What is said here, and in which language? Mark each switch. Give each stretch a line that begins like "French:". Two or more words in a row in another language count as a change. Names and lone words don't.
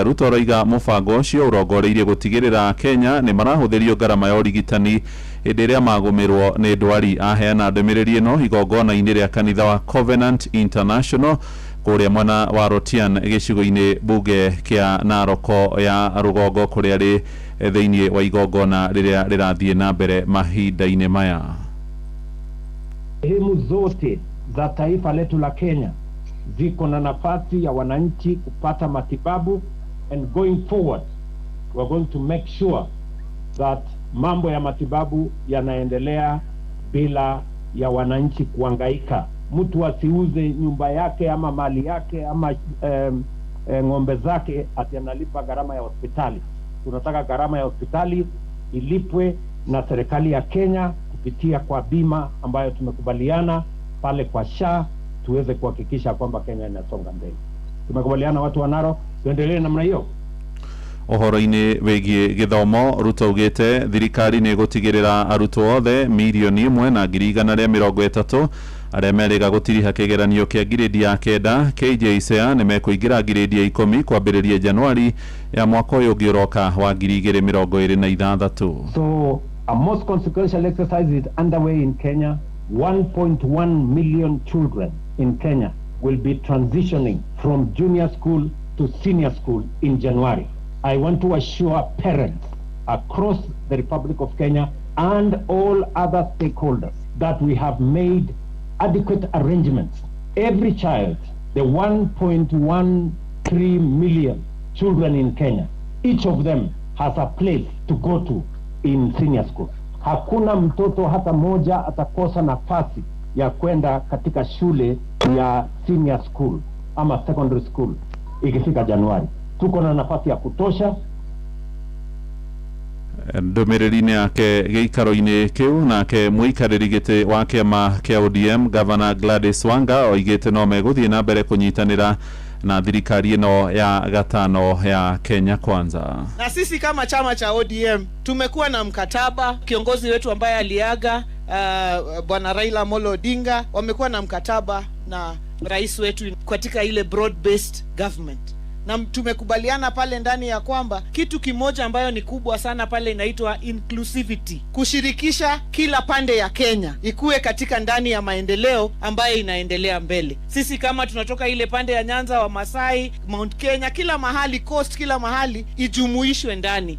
Kikuyu: Ruto roiga mubango ucio urongoreirie gutigirira Kenya ni marahuthirio ngarama ya urigitani hindi iria magumirwo ni ndwari. Aheana ndumiriri ino igongona-ini ria kanitha wa Covenant International kuria mwena wa Rotian gicigo-ini bunge kia Naroko ya rugongo kuria ri thiini wa igongona riria rirathie na mbere mahinda-ini maya.
Swahili: Sehemu zote za taifa letu la Kenya ziko na nafasi ya wananchi kupata matibabu,
English: and going forward we are going to make sure that
Swahili: mambo ya matibabu yanaendelea bila ya wananchi kuhangaika. Mtu asiuze nyumba yake ama mali yake ama ng'ombe zake ati analipa gharama ya hospitali. Tunataka gharama ya hospitali ilipwe na serikali ya Kenya kupitia kwa bima ambayo tumekubaliana pale kwa SHA, tuweze kuhakikisha kwamba Kenya inasonga mbele. Tumekubaliana watu wa Narok tuendelee namna hiyo.
Kikuyu: Ohoro-ini wigie githomo, Ruto ugite thirikari ni gutigirira arutwo othe milioni 1,130 aria meriga gutiriha kigeranio kia grade ya 9 KJSEA ni mekuingira grade ya 10 kwambiriria Januari ya mwaka uyu ungiroka wa 2026.
English: So a most consequential exercise is underway in Kenya. 1.1 million children in Kenya will be transitioning from junior school to senior school in January. I want to assure parents across the Republic of Kenya and all other stakeholders that we have made adequate arrangements. Every child, the 1.13 million children in Kenya, each of them has a place to go to in senior school.
Swahili: Hakuna mtoto hata moja atakosa nafasi ya kwenda katika shule ya
English: senior school
Swahili: ama
English: secondary school
Swahili: ikifika Januari. Tuko na nafasi ya kutosha.
Kikuyu: Ndumiriri-ini yake giikaro-ini kiu nake muikariri giti wa kiama kia ODM Governor Gladys Wanga oigite no meguthie na mbere kunyitanira na thirikari ino ya gatano ya Kenya Kwanza.
Swahili: Na sisi kama chama cha ODM tumekuwa na mkataba, kiongozi wetu ambaye aliaga Bwana Raila Amolo Odinga wamekuwa na mkataba na rais wetu katika ile
English: broad based government.
Swahili: Na tumekubaliana pale ndani ya kwamba kitu kimoja ambayo ni kubwa sana pale inaitwa inclusivity. Kushirikisha kila pande ya Kenya ikuwe katika ndani ya maendeleo ambayo inaendelea mbele. Sisi kama tunatoka ile pande ya Nyanza, wa Masai, Mount Kenya, kila mahali coast, kila mahali ijumuishwe ndani.